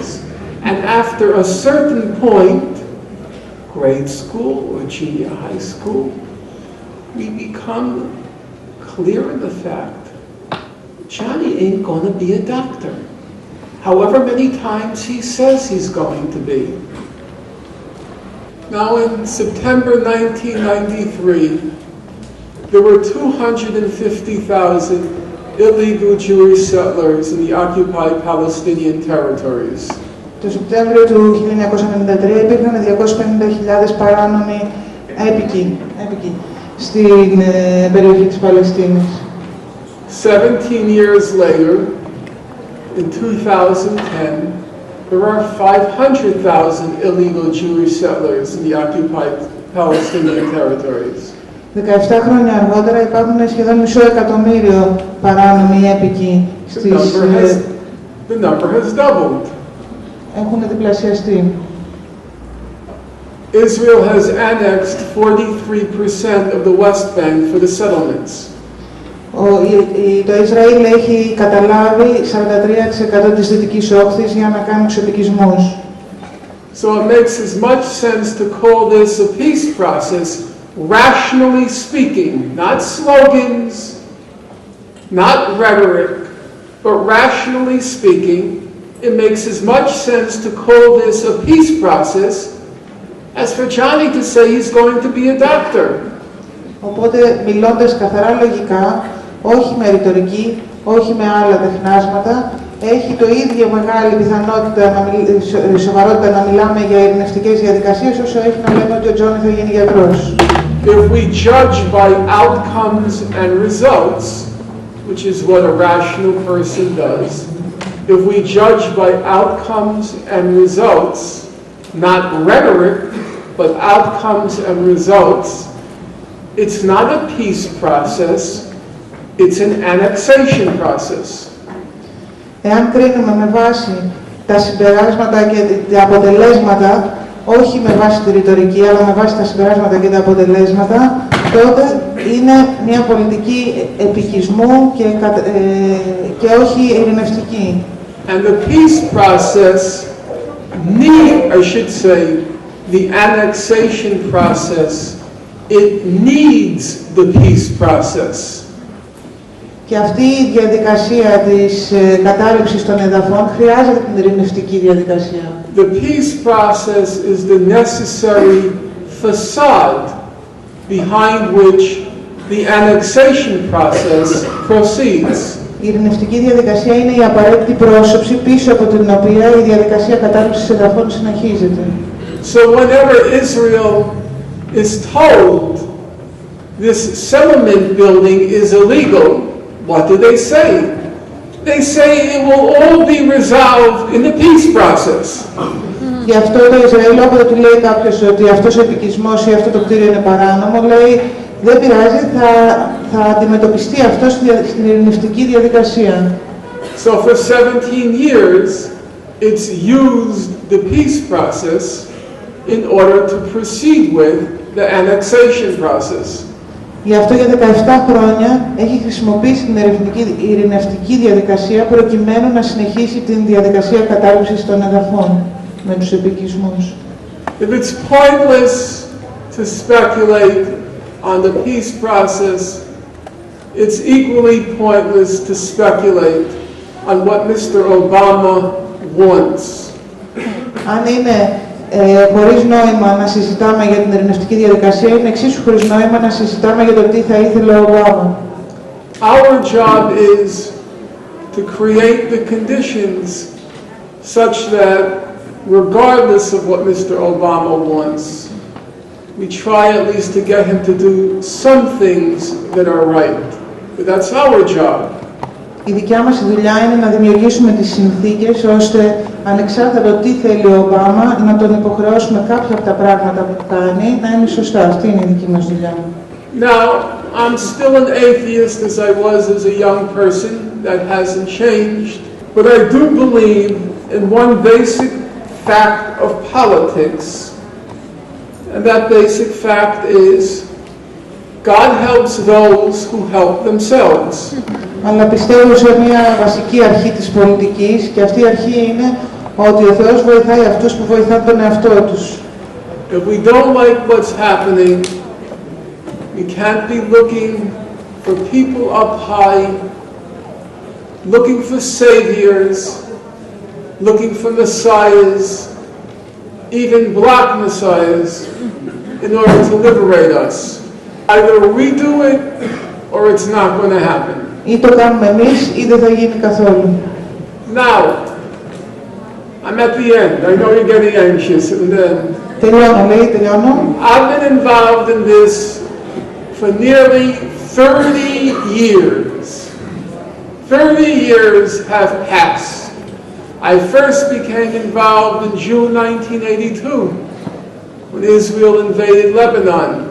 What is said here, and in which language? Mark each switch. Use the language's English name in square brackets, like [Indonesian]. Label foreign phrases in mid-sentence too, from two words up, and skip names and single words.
[English] And after a certain point, grade school or junior high school, we become clear in the fact Johnny ain't going to be a doctor, however many times he says he's going to be. Now in September 1993, there were 250,000 illegal Jewish settlers in the occupied Palestinian territories. [Greek] Το Σεπτέμβριο του 1993 υπήρχαν 250.000 παράνομοι έπικοι στην περιοχή της Παλαιστίνης. [English] 17 years later, in 2010, there are 500,000 illegal Jewish settlers in the occupied Palestinian territories. [Greek] 17 χρόνια αργότερα υπάρχουν σχεδόν 500,000 παράνομοι έπικοι στις... [English] The number has doubled. [Greek] Έχουν διπλασιαστεί. [English] Israel has annexed 43% of the West Bank for the settlements. [Greek] Το Ισραήλ έχει καταλάβει 43% της Δυτικής Όχθης για να κάνει τους επικισμούς. [English] So it makes as much sense to call this a peace process, rationally speaking, not slogans, not rhetoric, but rationally speaking, it makes as much sense to call this a peace process as for Johnny to say he's going to be a doctor. [Greek] Οπότε, μιλώντας καθαρά λογικά, όχι με ρητορική, όχι με άλλα τεχνάσματα, έχει το ίδιο μεγάλη πιθανότητα, σοβαρότητα να μιλάμε για ειρηνευτικές διαδικασίες όσο έχει να λέμε ότι ο Τζόνι θα γίνει γιατρός. [English] If we judge by outcomes and results, which is what a rational person does, if we judge by outcomes and results, not rhetoric, but outcomes and results, it's not a peace process, it's an annexation process. [Greek] Εάν κρίνουμε με βάση τα συμπεράσματα και τα αποτελέσματα, όχι με βάση τη ρητορική, αλλά με βάση τα συμπεράσματα και τα αποτελέσματα, τότε είναι μια πολιτική επικισμού και όχι ειρηνευτική. [English] And the peace process I should say, the annexation process, it needs the peace process. [Greek] Και αυτή η διαδικασία της κατάληψης των εδαφών χρειάζεται την ειρηνευτική διαδικασία. [English] The peace process is the necessary facade behind which the annexation process proceeds. [Greek] Η ειρηνευτική διαδικασία είναι η απαραίτητη πρόσωψη πίσω από την οποία η διαδικασία κατάληψης εδαφών συνεχίζεται. [English] So whenever Israel is told this settlement building is illegal, what do they say? They say it will all be resolved in the peace process. [Greek] Γι' αυτό το Ισραήλ, όποτε του λέει κάποιος ότι αυτός ο επικισμός ή αυτό το κτίριο είναι παράνομο, λέει δεν πειράζει, θα αντιμετωπιστεί αυτό στην ειρηνευτική διαδικασία. [English] So for 17 years, it's used the peace process in order to proceed with the annexation process. [Greek] Γι' αυτό για 17 χρόνια έχει χρησιμοποιήσει την ειρηνευτική διαδικασία προκειμένου να συνεχίσει την διαδικασία κατάληψης των εδαφών με τους επικισμούς. [English] If it's pointless to speculate on the peace process, it's equally pointless to speculate on what Mr. Obama wants. [Greek] Αν είναι χωρίς νόημα να συζητάμε για την ειρηνευτική διαδικασία, είναι εξίσου χωρίς νόημα να συζητάμε για το τι θα ήθελε ο Ομπάμα. [English] Our job is to create the conditions such that, regardless of what Mr. Obama wants, we try at least to get him to do some things that are right. But that's our job. [Greek] Η δικιά μας δουλειά είναι να δημιουργήσουμε τις συνθήκες ώστε, ανεξάρτητα το τι θέλει ο Ομπάμα, να τον υποχρεώσουμε κάποια από τα πράγματα που κάνει να είναι σωστά. Αυτή είναι η δική μας δουλειά. [English] Now, I'm still an atheist as I was as a young person. That hasn't changed. But I do believe in one basic fact of politics. And that basic fact is God helps those who help themselves. [Greek] Αλλά πιστεύω σε μια βασική αρχή της πολιτικής και αυτή η αρχή είναι ότι ο Θεός βοηθάει αυτούς που βοηθάνε τον εαυτό τους. [English] If we don't like what's happening, we can't be looking for people up high, looking for saviors, looking for messiahs, even black messiahs, in order to liberate us. Either we do it or it's not going to happen. [Greek] Ή το κάνουμε εμείς ή δεν θα γίνει καθόλου. [English] Now, I'm at the end. I know you're getting anxious at the end. [Greek] Τελειώνω, λέει, τελειώνω. [English] I've been involved in this for nearly 30 years. 30 years have passed. I first became involved in June 1982 when Israel invaded Lebanon.